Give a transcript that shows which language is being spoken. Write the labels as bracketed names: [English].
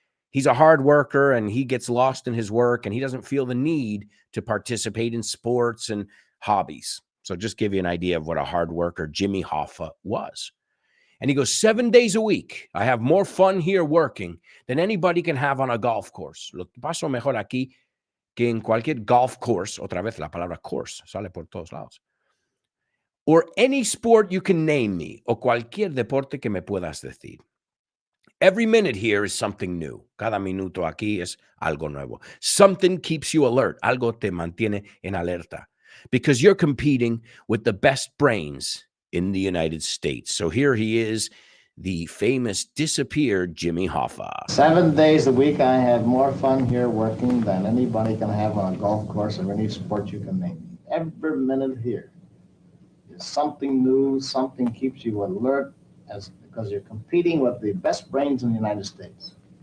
[English] He's a hard worker and he gets lost in his work and he doesn't feel the need to participate in sports and hobbies. So just give you an idea of what a hard worker Jimmy Hoffa was. And he goes, 7 days a week, I have more fun here working than anybody can have on a golf course. [Spanish] Lo paso mejor aquí que en cualquier golf course. Otra vez la palabra course sale por todos lados. [English] Or any sport you can name me, [Spanish] o cualquier deporte que me puedas decir. [English] Every minute here is something new. [Spanish] Cada minuto aquí es algo nuevo. [English] Something keeps you alert. [Spanish] Algo te mantiene en alerta. [English] Because you're competing with the best brains in the United States. So here he is, the famous disappeared Jimmy Hoffa. 7 days a week, I have more fun here working than anybody can have on a golf course or any sport you can name. Every minute here is something new, something keeps you alert, because you're competing with the best brains in the United States.